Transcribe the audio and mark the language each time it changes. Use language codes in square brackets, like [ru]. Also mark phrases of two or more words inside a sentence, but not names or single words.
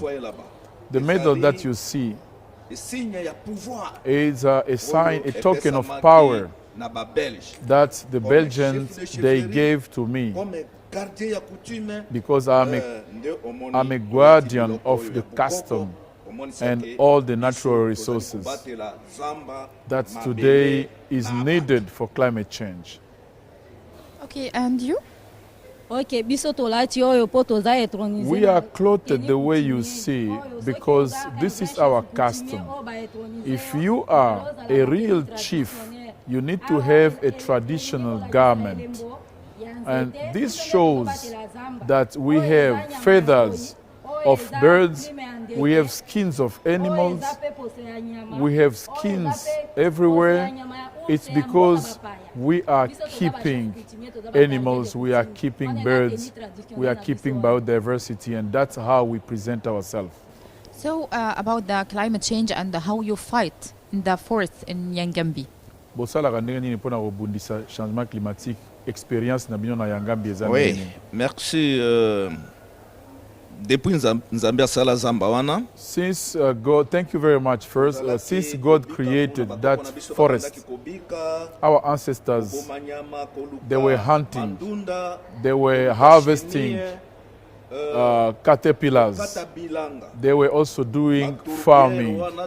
[en] The medal that you see is a sign, a token of power that the Belgians, they gave to me because I'm a guardian of the custom and all the natural resources that today is needed for climate change. Okay, and you? [ln] Ok, biso tolati oyo po toza étronisé. [en] We are clothed the way you see because this is our custom. If you are a real chief, you need to have a traditional garment. And this shows that we have feathers of birds, we have skins of animals, we have skins everywhere. It's because we are keeping animals, we are keeping birds, we are keeping biodiversity, and that's how we present ourselves. So about the climate change and how you fight in the forest in Yangambi. [ln] Bosalaka ndenge nini mpona kobundisa [fr] changement climatique, [ln] expérience na bino na Yangambi eza [fr] Oui. [ln] nini? [fr] Merci. [ln] Depuis Nzambe asala zamba wana. [en] Since God, thank you very much first. Since God created that forest, our ancestors, they were hunting, they were harvesting caterpillars, they were also doing farming.